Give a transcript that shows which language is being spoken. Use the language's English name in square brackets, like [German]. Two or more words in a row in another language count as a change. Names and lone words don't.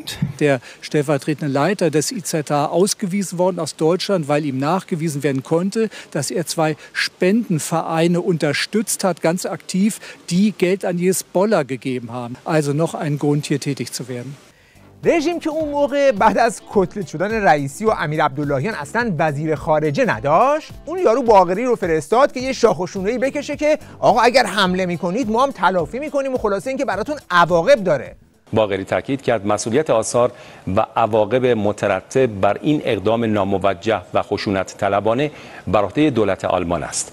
[German] Der stellvertretende Leiter des IZH ausgewiesen worden aus Deutschland, weil ihm nachgewiesen werden konnte, dass er 2 Spendenvereine unterstützt hat, ganz aktiv, die Geld an Hezbollah gegeben haben. Also noch ein Grund, hier tätig zu werden. [Persian] رژیم که اون موقع بعد از کتلت شدن رئیسی و امیر عبداللهیان اصلا وزیر خارجه نداشت، اون یارو باقری رو فرستاد که یه شاخ و شونه‌ای بکشه که آقا اگر حمله میکنید ما هم تلافی میکنیم و خلاصه اینکه براتون عواقب داره. باقری تاکید کرد مسئولیت آثار و عواقب مترتب بر این اقدام ناموجه و خشونت طلبانه بر عهده دولت آلمان است.